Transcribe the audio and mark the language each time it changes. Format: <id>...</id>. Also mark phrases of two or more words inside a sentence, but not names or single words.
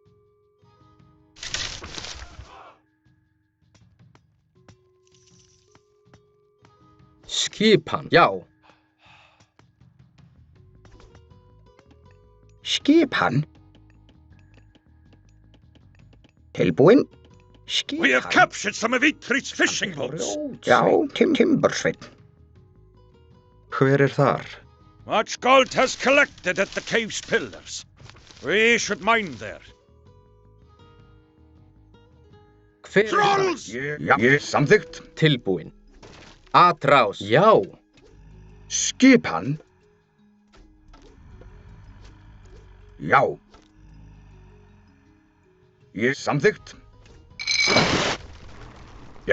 <is>Skipan. Já. Skipan. Tilbúin. Skipan.</is> <en>We have captured some of Eithrie's fishing boats.</en> <is>Já, Timbursveinn. Hver þar?</is> <en>Much gold has collected at the cave's pillars. We should mine there.</en> <is>Hver Trolls! Ég samþykkt. Tilbúin. Atrás. Já. Skipan. Já. Ég samþykkt. Já.</is>